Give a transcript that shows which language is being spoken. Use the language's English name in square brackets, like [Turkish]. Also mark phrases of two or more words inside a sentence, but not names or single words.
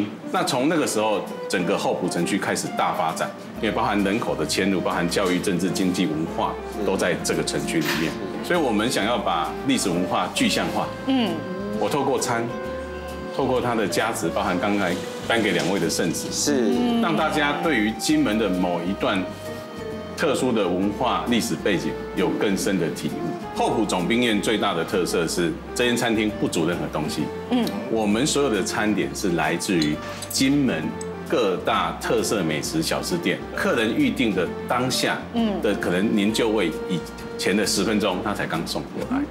[Chinese] 那從那個時候，整個後埔城區開始大發展，因為包含人口的遷入，包含教育、政治、經濟、文化，都在這個城區裡面。所以我們想要把歷史文化具象化。我透過餐，透過它的價值，包含剛才頒給2位的聖旨，是讓大家對於金門的某一段特殊的文化歷史背景有更深的體悟。後埔總兵宴最大的特色是，這間餐廳不煮任何東西。我們所有的餐點是來自於金門各大特色美食小吃店，客人預定的當下的可能您就位以前的10分鐘，他才剛送過來。